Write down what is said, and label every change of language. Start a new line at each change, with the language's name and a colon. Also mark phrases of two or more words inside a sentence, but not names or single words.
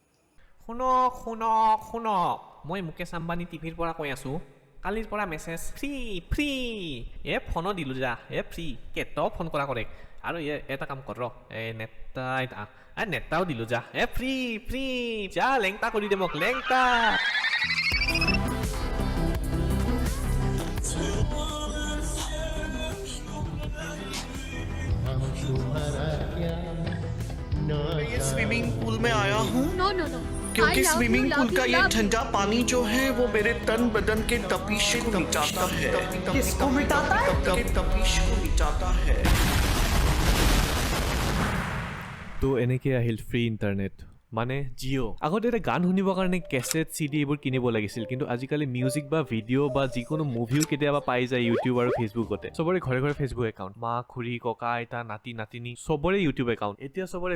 Assamese: শুনক মই মুকেশ আম্বানী টিভিৰ পৰা কৈ আছোঁ কালিৰ পৰা মেছেজ ফ্ৰী ফোনো দিলোঁ যা ফ্ৰী কেতিয়াও ফোন কৰা কৰে আৰু এটা কাম কৰ নেতাও দিলোঁ যা ফ্ৰী যা লেংটা কৰি দে মোক লেংটা
Hindi: ये स्विमिंग पूल में आया हूँ नो क्योंकि स्विमिंग पूल का ये ठंडा पानी जो है वो मेरे तन बदन के तपीश को मिटाता है किसको मिटाता है? तपीश को मिटाता है
Assamese: তো এনেকৈ আহিল ফ্ৰী ইণ্টাৰনেট মানে জিঅ' আগতে এটা গান শুনিবৰ কাৰণে কেছেট CD এইবোৰ কিনিব লাগিছিল কিন্তু আজিকালি মিউজিক বা ভিডিঅ' বা যিকোনো মুভিও কেতিয়াবা পাই যায় ইউটিউব আৰু ফেচবুকতে চবৰে ঘৰে ঘৰে ফেচবুক একাউণ্ট মা খুৰী ককা আইতা নাতি নাতিনী চবৰে ইউটিউব একাউণ্ট এতিয়া চবৰে